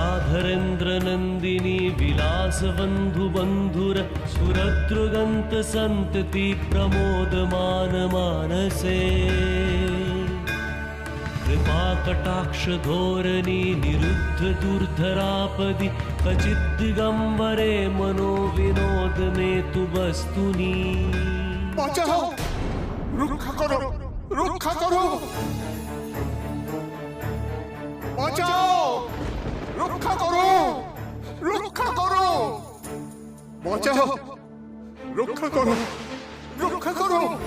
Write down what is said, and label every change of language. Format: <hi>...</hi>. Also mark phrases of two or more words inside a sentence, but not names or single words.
<sa>धरेन्द्र नंदिनी विलास बंधु बंधुर सुरद्रुगंत संतति प्रमोदमान मानसे कृपा कटाक्ष धोरणी निरुद्ध दुर्धरापदि कचित् दिगंबरे मनो विनोद में तु वस्तुनि</sa> <bn>বাঁচাও, রক্ষা করো, রক্ষা করো, বাঁচাও, রক্ষা করো, রক্ষা করো, বাঁচাও, রক্ষা করো, রক্ষা করো।</bn>